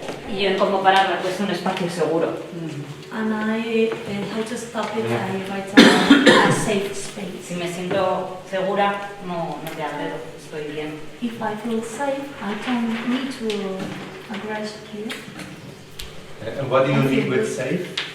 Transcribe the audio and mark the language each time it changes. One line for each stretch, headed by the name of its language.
Spanish: Y yo en cómo pararla, pues un espacio seguro.
English: And how to stop it? I write down a safe space.
Spanish: Si me siento segura, no te agredo, estoy bien.
English: If I feel safe, I don't need to aggress here. And what do you need with safe?